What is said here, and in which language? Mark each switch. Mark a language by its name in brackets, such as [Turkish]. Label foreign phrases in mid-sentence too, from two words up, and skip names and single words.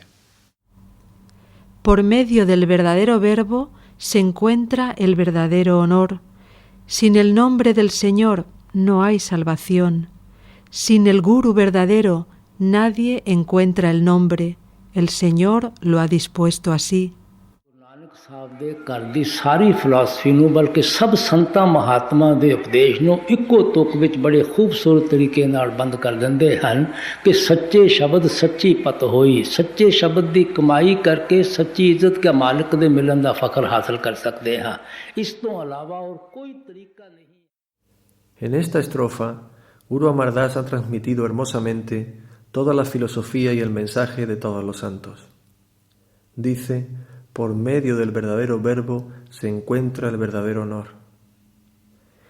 [Spanish] Por medio del verdadero verbo se encuentra el verdadero honor. Sin el nombre del Señor no hay salvación. Sin el Guru verdadero nadie encuentra el nombre. El Señor lo ha dispuesto así. [Punjabi] ਨਾਨਕ ਸਾਹਿਬ ਦੇ ਘਰ ਦੀ ਸਾਰੀ ਫਿਲਾਸਫੀ ਨੂੰ ਬਲਕਿ ਸਭ ਸੰਤਾਂ ਮਹਾਤਮਾ ਦੇ ਉਪਦੇਸ਼ ਨੂੰ ਇੱਕੋ ਤੁਕ ਵਿੱਚ ਬੜੇ ਖੂਬਸੂਰਤ ਤਰੀਕੇ ਨਾਲ ਬੰਦ ਕਰ ਦਿੰਦੇ ਹਨ ਕਿ ਸੱਚੇ ਸ਼ਬਦ ਸੱਚੀ ਪਤ ਹੋਈ, ਸੱਚੇ ਸ਼ਬਦ ਦੀ ਕਮਾਈ ਕਰਕੇ ਸੱਚੀ ਇੱਜ਼ਤ ਕੇ ਮਾਲਕ ਦੇ ਮਿਲਣ ਦਾ ਫਖਰ ਹਾਸਲ ਕਰ ਸਕਦੇ ਹਾਂ। ਇਸ ਤੋਂ ਇਲਾਵਾ ਹੋਰ ਕੋਈ ਤਰੀਕਾ ਨਹੀਂ। [Spanish] En esta estrofa, Guru Amar Das ha transmitido hermosamente toda la filosofía y el mensaje de todos los santos. Dice, por medio del verdadero verbo se encuentra el verdadero honor.